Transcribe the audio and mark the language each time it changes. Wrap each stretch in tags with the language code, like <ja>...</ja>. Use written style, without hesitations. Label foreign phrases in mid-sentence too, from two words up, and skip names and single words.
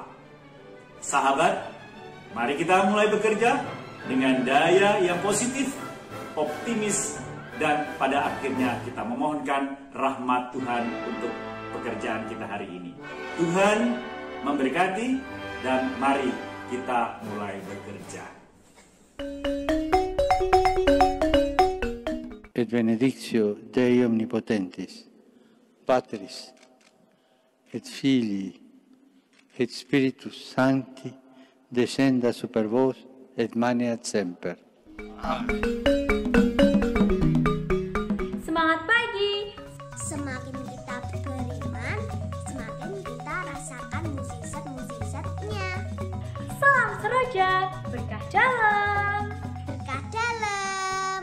<id>Sahabat, mari kita mulai bekerja dengan daya yang positif, optimis, dan pada akhirnya kita memohonkan rahmat Tuhan untuk pekerjaan kita hari ini. Tuhan memberkati, dan mari kita mulai bekerja.</id> <la>Et benedictio Dei omnipotentis, Patris, et Filii, et Spiritus Sancti, descenda super vos, et maneat semper. Amen.</la> <id>Semangat pagi! Semakin kita beriman, semakin kita rasakan mukjizat-mukjizatnya. Salam seroja, berkah dalam! Berkah dalam.</id>